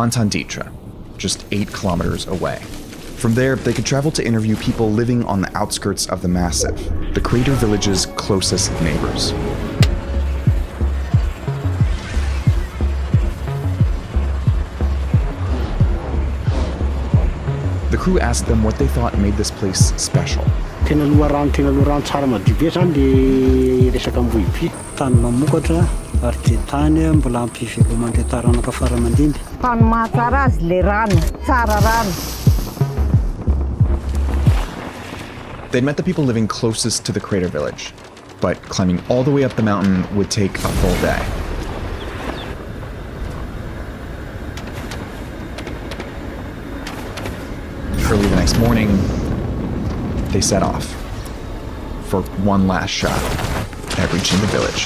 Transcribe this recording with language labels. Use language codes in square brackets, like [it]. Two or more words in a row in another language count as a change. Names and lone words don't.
[en] Antanditra, just 8 kilometers away. From there, they could travel to interview people living on the outskirts of the massif, the crater village's closest neighbors. The crew asked them what they thought made this place special. [mg] Tena loharano tsara madio be zany le resaka ambohiby. Tany mamokatra ary dia tany mbola ampivelomany le taranaka faramandimby. Tany mahatsara azy le rano, tsara rano. [en] They'd met the people living closest to the crater village, but climbing all the way up the mountain would take a full day. Early the next morning, they set off for one last shot at reaching the village.